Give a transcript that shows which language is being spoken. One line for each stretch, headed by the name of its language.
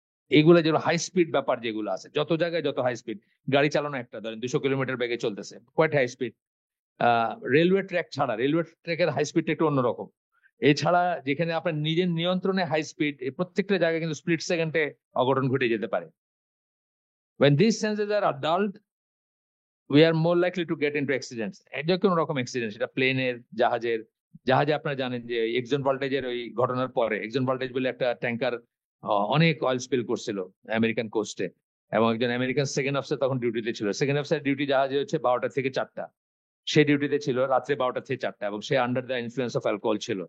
Bangla: এইগুলো যেগুলো high speed ব্যাপার যেগুলো আছে, যত জায়গায় যত হাই স্পিড গাড়ি চালানো, একটা ধরেন 200 কিলোমিটার বেগে চলতেছে,
English: Quite high speed.
Bangla: Railway track ছাড়া, রেলওয়ে ট্র্যাকের হাই স্পিডটা একটু অন্যরকম। এছাড়া যেখানে আপনার নিজের নিয়ন্ত্রণে হাই স্পিড, প্রত্যেকটা জায়গায় কিন্তু স্প্লিট সেকেন্ডে অঘটন ঘটে যেতে পারে।
English: when these senses are adult, we are more likely to get into accidents.
Bangla: এটা কোন রকম অ্যাক্সিডেন্ট, সেটা প্লেনের, জাহাজে আপনারা জানেন যে এক্সন ভল্টেজের ওই ঘটনার পরে, এক্সন ভল্টেজ বলে একটা ট্যাঙ্কার অনেক অয়েল স্পিল করছিল আমেরিকান কোস্টে, এবং একজন আমেরিকান সেকেন্ড অফিসার তখন ডিউটিতে ছিল। সেকেন্ড অফিসার ডিউটি জাহাজে হচ্ছে 12টা থেকে 4টা, সে ডিউটিতে ছিল রাত্রে 12টা থেকে 4টা, এবং সে
English: under the influence of alcohol
Bangla: ছিল।